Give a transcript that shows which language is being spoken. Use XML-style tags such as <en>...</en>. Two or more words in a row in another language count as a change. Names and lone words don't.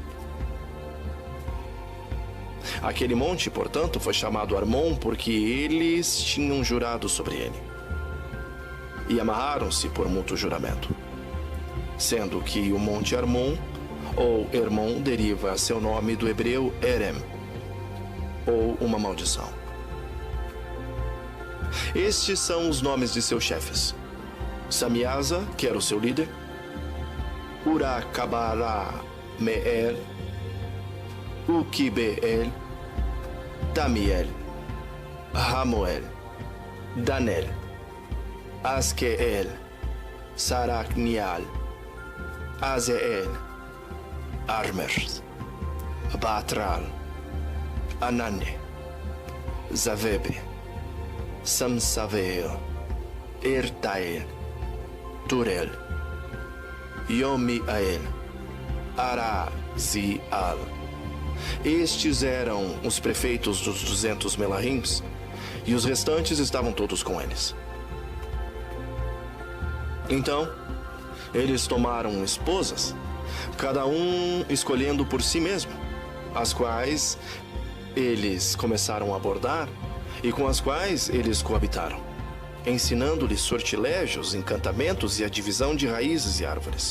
<pt>Aquele monte, portanto, foi chamado Armon porque eles tinham jurado sobre ele, e amarraram-se por mútuo juramento, sendo que o monte Armon, ou Hermon, deriva seu nome do hebreu Erem, ou uma maldição. Estes são os nomes de seus chefes: Samiasa, que era o seu líder, Urakabarameel, Ukibeel, Tamiel, Ramoel, Danel, Asqueel, Saracnial, Azeel, Armers, Batral, Anane, Zavebe, Samsaveo, Ertael, Turel, Yomiael, Arazial. Estes eram os prefeitos dos 200 Melahims, e os restantes estavam todos com eles. Então, eles tomaram esposas, cada um escolhendo por si mesmo, as quais eles começaram a abordar e com as quais eles coabitaram, ensinando-lhes sortilégios, encantamentos e a divisão de raízes e árvores.</pt>